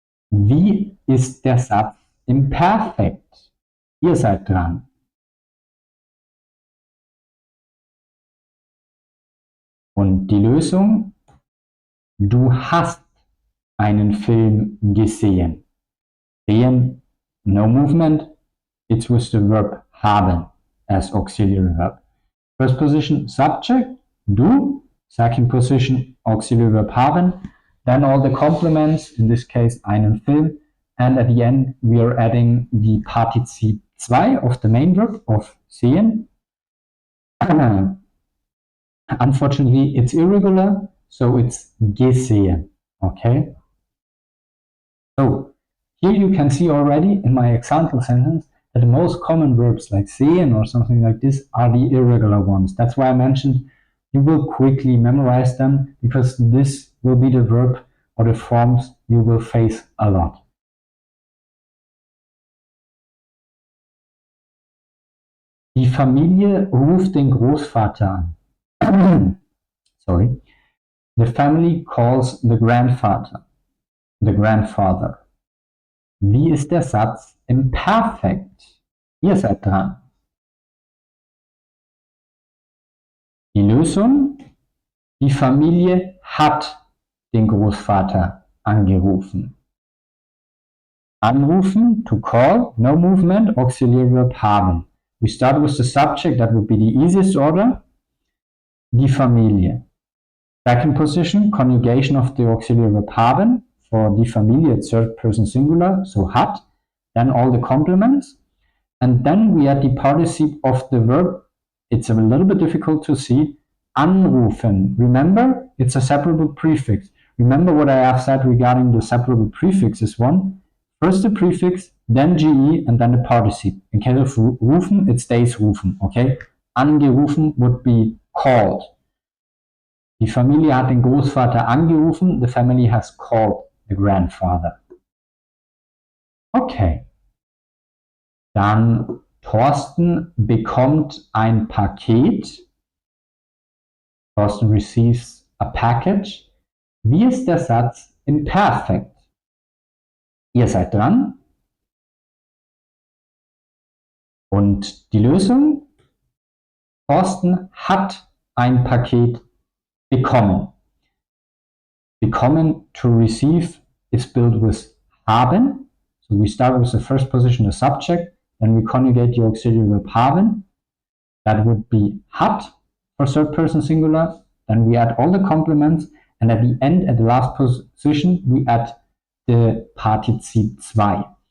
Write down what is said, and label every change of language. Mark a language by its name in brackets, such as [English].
[German] Wie ist der Satz im Perfekt? Ihr seid dran. Und die Lösung? Du hast einen Film gesehen. [English] Sehen, no movement. It's with the verb haben as auxiliary verb. First position, subject, du. Second position, auxiliary verb haben. Then all the complements, in this case, [German] einen Film. [English] And at the end, we are adding the partizip 2 of the main verb of sehen. Unfortunately, it's irregular, so it's gesehen. Okay? So, here you can see already in my example sentence that the most common verbs like sehen or something like this are the irregular ones. That's why I mentioned you will quickly memorize them because this will be the verb or the forms you will face a lot. [German] Die Familie ruft den Großvater an. [English] Sorry. The family calls the grandfather. The grandfather. [German] Wie ist der Satz im Perfekt? Ihr seid dran. Die Lösung? Die Familie hat den Großvater angerufen. [English] Anrufen, to call, no movement, auxiliary verb haben. We start with the subject, that would be the easiest order. [German] Die Familie. [English] Second position, conjugation of the auxiliary verb haben. For [German] die Familie, [English] third person singular, so hat. Then all the complements. And then we add the participle of the verb. It's a little bit difficult to see. Anrufen. Remember, it's a separable prefix. Remember what I have said regarding the separable prefixes one. First the prefix, then GE, and then the participle. In case of rufen, it stays rufen, okay? Angerufen would be called. [German] Die Familie hat den Großvater angerufen. [English] The family has called the grandfather. Okay. [German] Dann Thorsten bekommt ein Paket. [English] Thorsten receives a package. [German] Wie ist der Satz im Perfekt? Ihr seid dran. Und die Lösung? Thorsten hat ein Paket bekommen. [English] Bekommen, to receive, is built with haben. So we start with the first position, the subject, then we conjugate the auxiliary verb haben. That would be hat for third person singular. Then we add all the complements, and at the end, at the last position, we add the partizip 2.